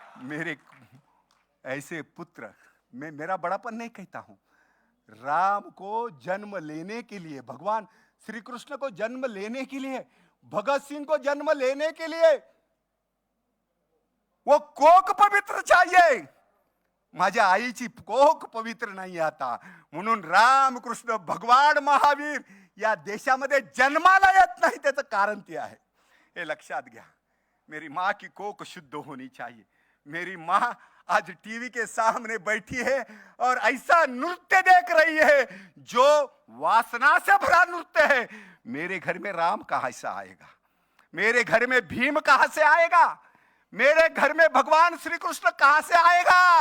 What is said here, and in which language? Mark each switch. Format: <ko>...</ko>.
<hi>मेरे ऐसे पुत्र, मैं मेरा बड़ापन नहीं कहता हूं, राम को जन्म लेने के लिए, भगवान श्री कृष्ण को जन्म लेने के लिए, भगत सिंह को जन्म लेने के लिए वो कोक पवित्र चाहिए।</hi> <mr>माझ्या आईची कोक पवित्र नाही आता, म्हणून रामकृष्ण भगवान महावीर या देशामध्ये जन्माला येत नाही, त्याचं कारण ते आहे, हे लक्षात घ्या।</mr> <hi>मेरी माँ की कोक शुद्ध होनी चाहिए। मेरी माँ आज टीवी के सामने बैठी है और ऐसा नृत्य देख रही है जो वासना से भरा नृत्य है। मेरे घर में राम कहां से आएगा, मेरे घर में भीम कहां से आएगा, मेरे घर में भगवान श्री कृष्ण कहां से आएगा।</hi>